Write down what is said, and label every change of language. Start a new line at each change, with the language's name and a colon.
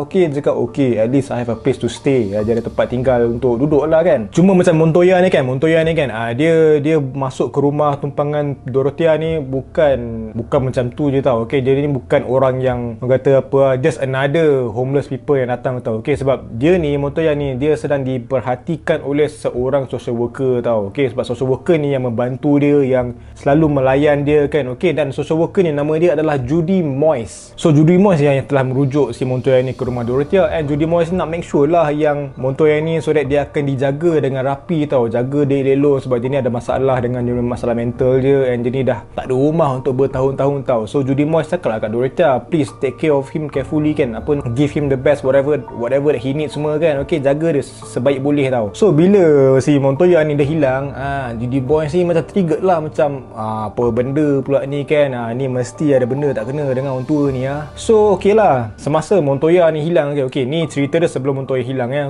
English: Okay,
Malay: dia cakap
English: okay, at least I have a place to stay.
Malay: Dia ada tempat tinggal untuk duduk lah kan. Cuma macam Montoya ni kan, dia masuk ke rumah tumpangan Dorothea ni bukan macam tu je tau. Okay, dia ni bukan orang yang kata apa, just another homeless people yang datang tau. Okay, sebab dia ni, Montoya ni, dia sedang diperhatikan oleh seorang social worker tau. Okay, sebab social worker ni yang membantu dia, yang selalu melayan dia kan. Okay, dan social worker ni nama dia adalah Judy Moyes. So Judy Moyes yang telah merujuk si Montoya ni ke rumah Dorothea, and Judy Moyes nak make sure lah yang Montoya ni so that dia akan dijaga dengan rapi tau, jaga dia elok, sebab dia ni ada masalah dengan dia, masalah mental dia, and dia ni dah tak ada rumah untuk bertahun-tahun tau. So Judy Moyes cakap lah kat Dorothea,
English: please take care of him carefully
Malay: kan, apa,
English: give him the best, whatever that he needs
Malay: semua kan. Okay, jaga dia sebaik boleh tau. So bila si Montoya ni dah hilang, Judy Moyes ni macam triggered lah, macam apa benda pula ni kan, ni mesti ada benda tak kena dengan orang tua ni. So okay lah, semasa Montoya ni hilang, okay, ni cerita dia sebelum Montoya hilang ya.